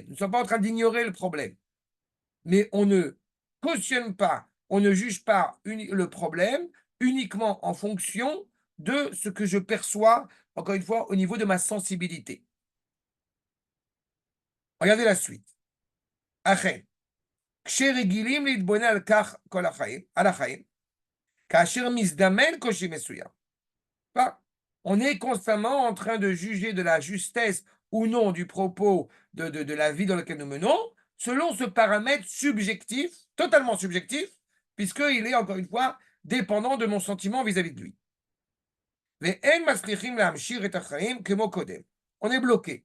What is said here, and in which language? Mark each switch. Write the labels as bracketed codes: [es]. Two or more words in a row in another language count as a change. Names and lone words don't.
[fr] Nous ne sommes pas en train d'ignorer le problème. Mais on ne cautionne pas, on ne juge pas le problème uniquement en fonction de ce que je perçois, encore une fois, au niveau de ma sensibilité. Regardez la suite. Achen. [he] כשרגילים להתבונן על כך כל החיים, על החיים, כאשר מזדמן קושי מסוים. [fr] On est constamment en train de juger de la justesse ou non du propos de la vie dans laquelle nous menons, selon ce paramètre subjectif, totalement subjectif, puisqu'il est, encore une fois, dépendant de mon sentiment vis-à-vis de lui. On est bloqué.